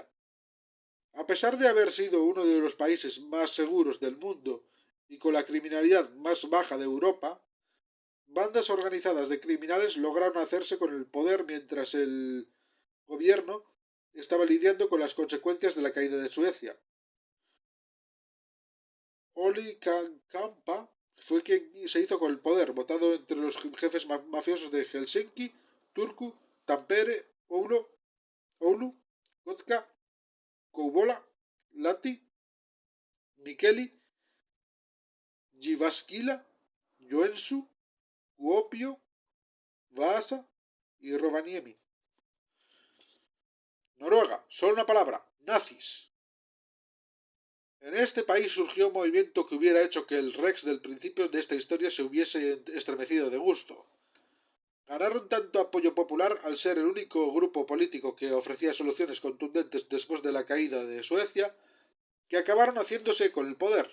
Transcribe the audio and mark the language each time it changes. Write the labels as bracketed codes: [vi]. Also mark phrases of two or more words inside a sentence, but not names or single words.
[es] A pesar de haber sido uno de los países más seguros del mundo y con la criminalidad más baja de Europa, bandas organizadas de criminales lograron hacerse con el poder mientras el gobierno estaba lidiando con las consecuencias de la caída de Suecia. Olli Kampa fue quien se hizo con el poder, votado entre los jefes mafiosos de Helsinki, Turku, Tampere, Oulu, Kotka, Kouvola, Lati, Mikkeli, Jyväskylä, Joensuu, Kuopio, Vaasa y Rovaniemi. Noruega, solo una palabra, nazis. En este país surgió un movimiento que hubiera hecho que el Rex del principio de esta historia se hubiese estremecido de gusto. Ganaron tanto apoyo popular al ser el único grupo político que ofrecía soluciones contundentes después de la caída de Suecia, que acabaron haciéndose con el poder.